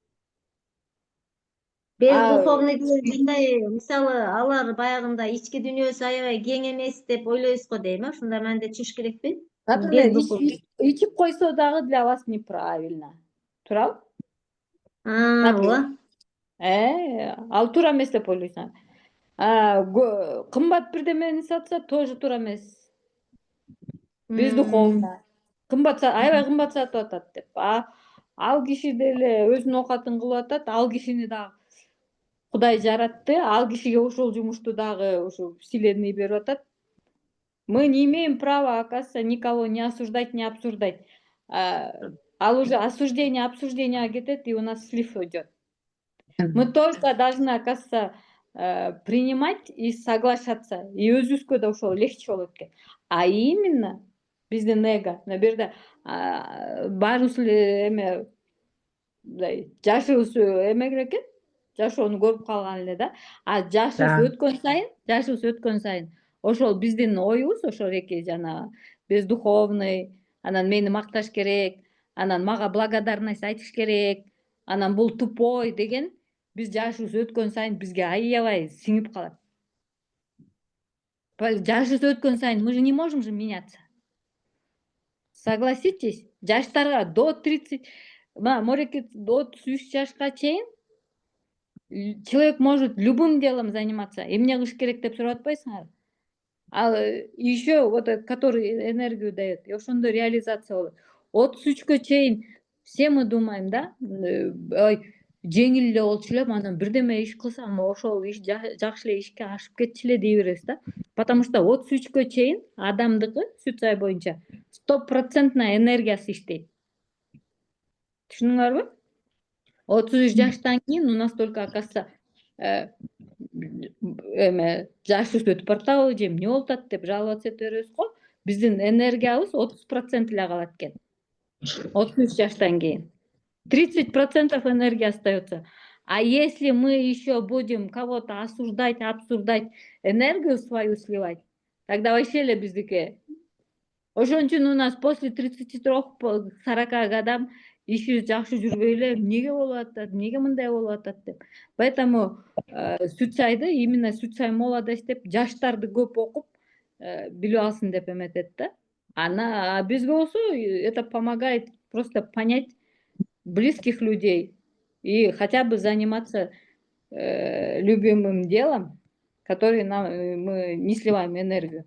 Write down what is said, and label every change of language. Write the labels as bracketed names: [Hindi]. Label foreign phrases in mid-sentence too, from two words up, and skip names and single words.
[Kyrgyz] Бездуховный дегенде, мисалы, алар баягында ички дүйнөсү аябай кең эмес деп ойлойбуз го дейм, ушундай мааниде түшүш керекпи? Ичип койсо дагы [Russian] для вас неправильно. [Kyrgyz] Туурабы? Ооба. Ал туура эмес деп ойлойсуңар. Кымбат бирдемени сатса тоже туура эмес. Бездуховно. Аябай кымбат сатып атат деп. Ал киши деле өзүнүн оокатын кылып атат, ал кишини дагы Кудай жаратты, ал кишиге ошол жумушту дагы ушу вселенный берип атат. [Russian] Мы не имеем права, оказывается, никого не осуждать, не обсуждать. Ал уже осуждение, обсуждение кетет, и у нас слив идет. Мы только должны, оказывается, принимать и соглашаться. [Kyrgyz] И өзүбүзгө да ошол легче болот экен. А именно биздин эго, мына жерде баарыбыз эле эме мындай жашыбыз эмегер экен. Жашоону көрүп калган эле да. Жашыбыз өткөн сайын ошол биздин оюбуз, ошол эки жана бездуховный, анан мени макташ керек, анан мага благодарность айтыш керек, анан бул тупой деген биз жашыбыз өткөн сайын бизге аябай сиңип калат. Жашыбыз өткөн сайын [Russian] мы же не можем же меняться. Согласитесь, жаштарга до 30, мореки до 33 [Kyrgyz] жашка чейин [Russian] человек может любым делом заниматься. [Kyrgyz] Эмне кылыш керек деп сурап атпайсыңарбы? [Russian] Ал еще вот который энергию дает, и [Kyrgyz] ошондо реализация болот. [Russian] 33-кө чейин все мы думаем, [Kyrgyz] да, жеңил эле болчу элем, анан бирдеме иш кылсам, ошол иш жакшы эле ишке ашып кетчү эле дей беребиз да. [Russian] Потому что [Kyrgyz] 33-кө чейин адамдыкы Сүтсай боюнча 100% энергиясы иштейт. Түшүндүңөрбү? 33 жаштан кийин [Russian] у нас только, оказывается, [Kyrgyz] жаш өтүп баратабы же эмне болуп атат деп жаловаться эте беребиз го. Биздин энергиябыз 30% эле калат экен. 33 жаштан кийин 30% [Russian] энергии остается. А если мы еще будем кого-то осуждать, обсуждать, энергию свою сливать, тогда вообще [Kyrgyz] эле биздики. Ошон үчүн [Russian] у нас после 33-40 годам [Kyrgyz] ишибиз жакшы жүрбөй эле эмнеге болуп атат, эмнеге мындай болуп атат деп. Поэтому Сүтсайды, именно Сүтсай молодость деп жаштарды көп окуп билип алсын деп эметет да. [Russian] А [Kyrgyz] бизге болсо [Russian] это помогает просто понять близких людей и хотя бы заниматься любимым делом, который мы не сливаем энергию.